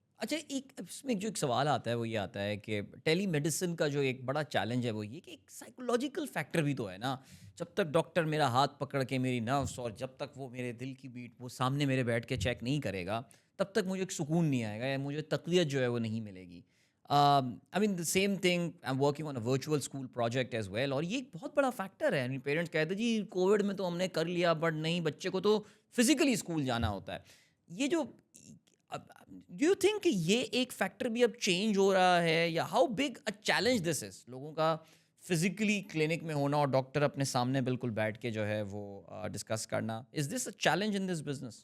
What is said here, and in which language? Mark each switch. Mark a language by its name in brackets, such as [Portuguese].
[Urdu] اچھا, ایک اس میں جو ایک سوال آتا ہے وہ یہ آتا ہے کہ ٹیلی میڈیسن کا جو ایک بڑا چیلنج ہے وہ یہ کہ ایک سائیکولوجیکل فیکٹر بھی تو ہے نا. جب تک ڈاکٹر میرا ہاتھ پکڑ کے میری نروس, اور جب تک وہ میرے دل کی بیٹ وہ سامنے میرے بیٹھ کے چیک نہیں کرے گا, تب تک مجھے ایک سکون نہیں آئے گا, یا مجھے تقویت جو ہے وہ نہیں ملے گی. [English] I mean the same thing, I'm working on a virtual school project as well, [Urdu] اور یہ ایک بہت بڑا فیکٹر ہے. پیرنٹس کہتے ہیں جی کووڈ میں تو ہم نے کر لیا, بٹ نہیں, بچے کو تو فزیکلی اسکول جانا ہوتا ہے. یہ جو [English] do you think [Urdu] یہ ایک فیکٹر بھی اب چینج ہو رہا ہے, یا [English] how big a challenge this is [Urdu] لوگوں کا فزیکلی کلینک میں ہونا اور ڈاکٹر اپنے سامنے بالکل بیٹھ کے جو ہے وہ ڈسکس کرنا, [English] Is this a challenge in this business?